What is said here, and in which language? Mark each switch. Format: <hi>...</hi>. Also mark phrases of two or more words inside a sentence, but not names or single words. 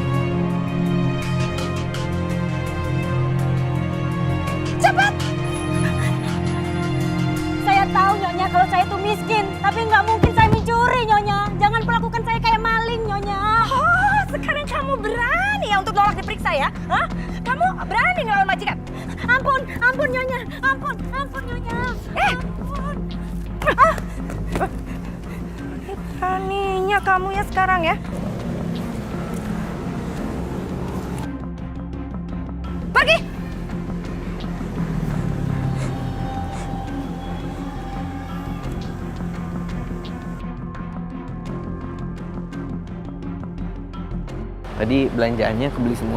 <id>Cepat. Tapi nggak mungkin saya mencuri, Nyonya. Jangan perlakukan saya kayak maling, Nyonya. Oh, sekarang kamu berani ya untuk nolak diperiksa ya? Hah? Kamu berani ngelawan majikan? Ampun, ampun Nyonya. Ampun, ampun Nyonya. Ampun. Beraninya kamu ya sekarang ya? Pergi! Tadi belanjaannya kebeli semua.</id>